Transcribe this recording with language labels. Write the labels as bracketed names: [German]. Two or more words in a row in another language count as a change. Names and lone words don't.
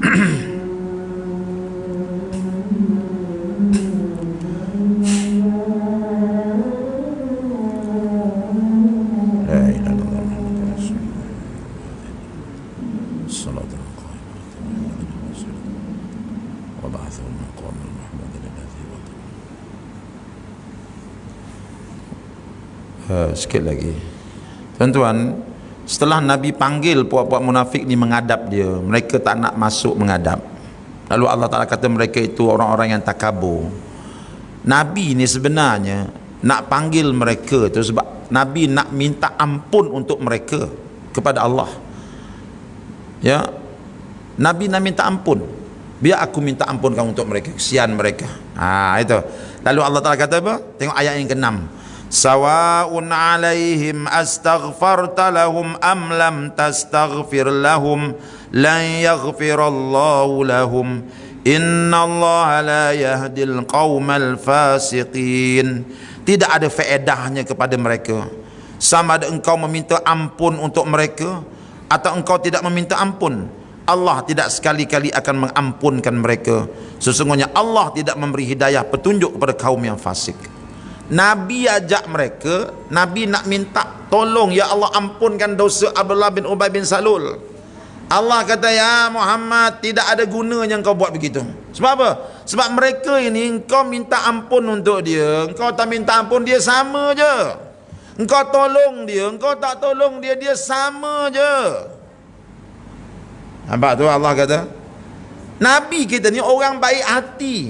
[Arabic] لا إله إلا الله محمد رسول الله. Salatu وبعثه المقام المحمود الذي وضع. [Malay] Sikit lagi tuan-tuan, setelah Nabi panggil puak-puak munafik ni menghadap dia, mereka tak nak masuk menghadap. Lalu Allah Ta'ala kata mereka itu orang-orang yang takabur. Nabi ni sebenarnya nak panggil mereka tu sebab Nabi nak minta ampun untuk mereka kepada Allah. Ya, Nabi nak minta ampun, biar aku minta ampun kamu untuk mereka, kesian mereka. Itu. Lalu Allah Ta'ala kata apa? Tengok ayat yang ke-6. [Arabic] سواء عليهم أستغفرت لهم أم لم تستغفر لهم لن يغفر الله لهم إن الله لا يهدي القوم الفاسقين. [Malay] Tidak ada faedahnya kepada mereka, sama ada engkau meminta ampun untuk mereka atau engkau tidak meminta ampun, Allah tidak sekali-kali akan mengampunkan mereka. Sesungguhnya Allah tidak memberi hidayah petunjuk kepada kaum yang fasik. Nabi ajak mereka, Nabi nak minta tolong, ya Allah ampunkan dosa Abdullah bin Ubay bin Salul, Allah kata, ya Muhammad, tidak ada gunanya kau buat begitu. Sebab apa? Sebab mereka ini, engkau minta ampun untuk dia, engkau tak minta ampun, dia sama je. Engkau tolong dia, engkau tak tolong dia, dia sama je. Nampak tu Allah kata, Nabi kita ni orang baik hati.